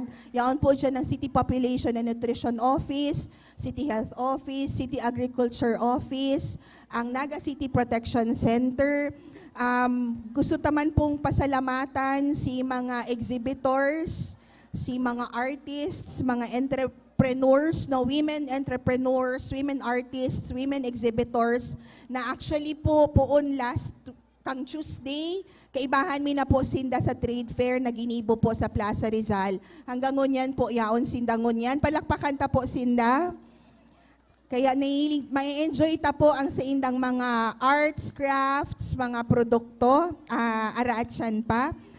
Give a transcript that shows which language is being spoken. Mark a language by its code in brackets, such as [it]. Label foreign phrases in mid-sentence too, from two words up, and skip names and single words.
[bik] Yaon po dyan ng City Population and Nutrition Office, City Health Office, City Agriculture Office, ang Naga City Protection Center. Gusto taman pong pasalamatan si mga exhibitors, si mga artists, mga entrepreneurs, [en] women entrepreneurs, women artists, women exhibitors, [bik] na actually po poon last kang Tuesday, kaibahan mi na po sinda sa trade fair na ginibo po sa Plaza Rizal. Hanggang ngunyan po, yaon sinda ngunyan. Palakpakan ta po sinda. Kaya may enjoy ta po ang sa indang mga [en] arts, crafts, [bik] mga produkto, araat siyan pa.